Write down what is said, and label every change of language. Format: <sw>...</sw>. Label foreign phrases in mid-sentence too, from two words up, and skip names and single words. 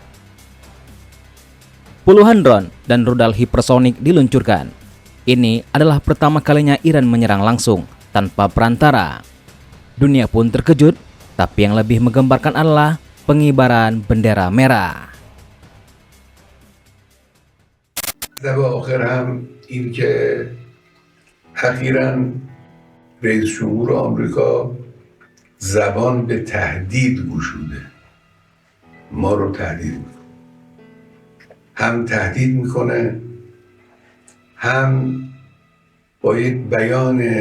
<id>Puluhan drone dan rudal hipersonik diluncurkan. Ini adalah pertama kalinya Iran menyerang langsung tanpa perantara. Dunia pun terkejut, tapi yang lebih menggembarkan adalah pengibaran bendera merah.</id> <fa>در آخر هم این که اخیراً رئیس جمهور آمریکا زبان به تهدید گشوده، ما رو تهدید میکنه، هم تهدید میکنه هم با یک بیان</fa>